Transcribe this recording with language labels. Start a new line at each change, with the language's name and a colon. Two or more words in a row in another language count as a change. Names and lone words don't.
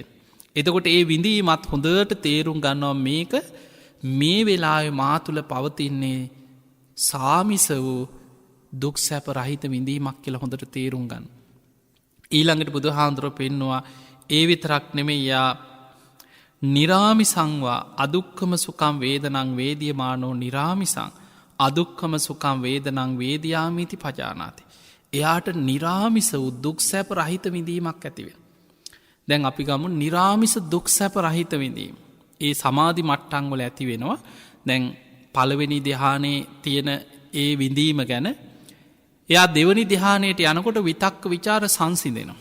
Sinhala: එතකොට ඒ විඳීමත් හොඳට තේරුම් ගන්නවා මේක මේ වෙලාවේ මා තුළ පවතින්නේ සාමිස වූ දුක් සැප රහිත විඳීමක් කියලා හොඳට තේරුම් ගන්න. ඊළඟට බුදු හාමුදුරුවෝ පෙන්නවා ඒ විතරක් නෙමෙයි
Pali: යා නිරාමිසංවා අදුක්කම සුකම් වේදනං වේදියමානෝ නිරාමිසං අදුක්කම සුකම් වේදනං වේදියාමිති පජානාති.
Sinhala: එයාට නිරාමිස වූ දුක් සැප රහිත විඳීමක් ඇතිවෙන. දැන් අපි ගමු නිරාමිස දුක් සැප රහිත විඳීම. ඒ සමාධි මට්ටංවල ඇති වෙනවා. දැන් පළවෙනි ධ්‍යානයේ තියෙන ඒ විඳීම ගැන එයා දෙවනි ධ්‍යානයට යනකොට විතක්ක විචාර සංසිඳෙනවා.